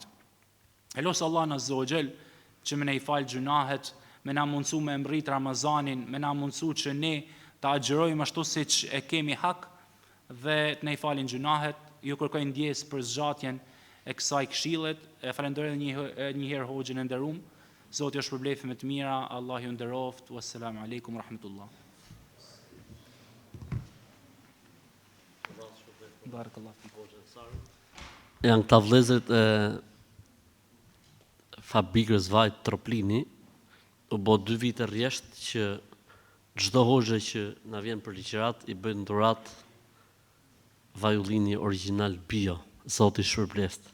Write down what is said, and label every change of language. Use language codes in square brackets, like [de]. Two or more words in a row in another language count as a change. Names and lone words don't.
[sq] Elos Allah [ar] عز وجل [sq] që më ne i fal gjunahet, më na mundsu me mbrit Ramazanin, më na mundsu që ne të agjerojmë ashtu siç e kemi hak dhe të ne i falin gjunahet. Ju kërkoj ndjesë për zgjatjen e kësaj këshillet. E falenderoj një herë hoxhën e nderuam. Zoti ju shpërblefi me të mira, Allah ju nderoft. [ar] والسلام عليكم ورحمة الله. بارك الله فيكم. [sq] Janë këta vëllezërit e fabrikës vaj Troplini, u bë 2 vite rresht që çdo hoxhë që na vjen për ligjërat i bëjnë dhurat vajullini original bio, Zoti shpërbleft.